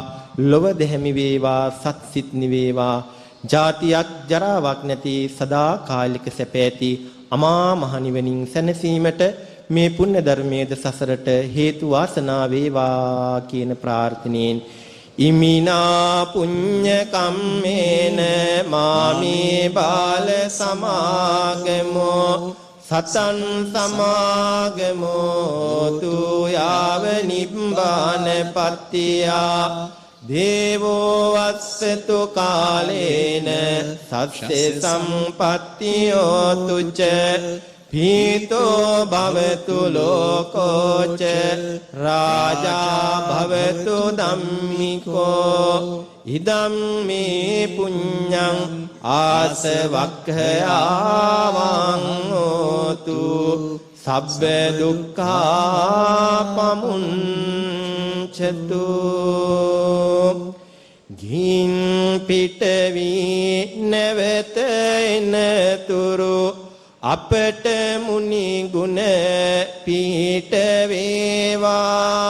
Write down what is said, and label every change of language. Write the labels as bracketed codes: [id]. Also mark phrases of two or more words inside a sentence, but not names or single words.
[si] ලොව දෙහැමි වේවා. සත්සිත නිවේවා. ජාතියක් ජරාවක් නැති සදා කාලික සැප ඇති අමා මහ නිවනින් සැනසීමට මේ පුණ්‍ය ධර්මයේද සසරට හේතු වාසනා වේවා කියන ප්‍රාර්ථනෙන් [pi] ඉමිනා පුඤ්ඤ කම්මේන මාමේ බාල සමාගමෝ සතං සමාගමෝ තු යාව නිබ්බාන පත්තියා දේවෝ වස්සතු කාලේන සස්සේ සම්පත්තියෝ තුච පීතෝ භවතු ලෝකෝච රාජා භවතු ධම්මිකෝ ඉදම් මේ පුඤ්ඤං ආසවක්ඛයාවං හෝතු සබ්බ දුක්ඛා පමුඤ්චතු. [si] ගින් පිටවි නැවත එනතුරු අපට මුනි ගුණ පීඨ වේවා.